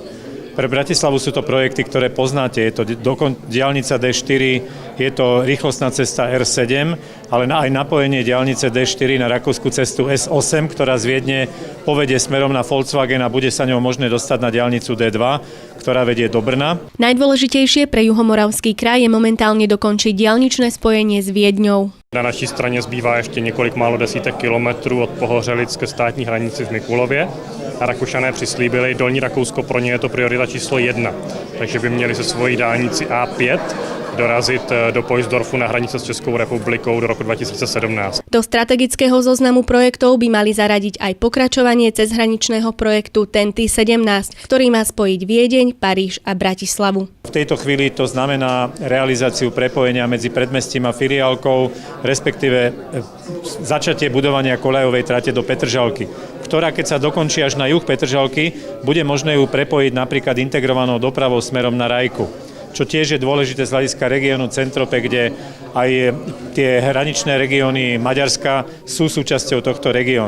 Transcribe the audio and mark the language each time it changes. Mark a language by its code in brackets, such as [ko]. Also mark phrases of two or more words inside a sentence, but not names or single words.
[sk] Pre Bratislavu sú to projekty, ktoré poznáte. Je to diaľnica D4, je to rýchlostná cesta R7, ale aj napojenie diaľnice D4 na rakúsku cestu S8, ktorá z Viedne povedie smerom na Volkswagen a bude sa ňou možné dostať na diaľnicu D2, ktorá vedie do Brna. Najdôležitejšie pre Juhomoravský kraj je momentálne dokončiť diaľničné spojenie s Viedňou. [cs] Na naší straně zbývá ještě několik málo desítek kilometrů od Pohořelic ke státní hranici v Mikulově. A Rakušané přislíbili, Dolní Rakousko pro ně je to priorita číslo 1. Takže by měli se svojí dálnici A5 dorazit do Poisdorfu na hranice s Českou republikou do roku 2017. [sk] Do strategického zoznamu projektov by mali zaradiť aj pokračovanie cezhraničného projektu TEN-T 17, ktorý má spojiť Viedeň, Paríž a Bratislavu. V tejto chvíli to znamená realizáciu prepojenia medzi predmestím a filiálkou, respektíve začatie budovania koľajovej trate do Petržalky, ktorá keď sa dokončí až na juh Petržalky, bude možné ju prepojiť napríklad integrovanou dopravou smerom na Rajku, čo tiež je dôležité z hľadiska regiónu Centrope, kde aj tie hraničné regióny Maďarska sú súčasťou tohto regiónu.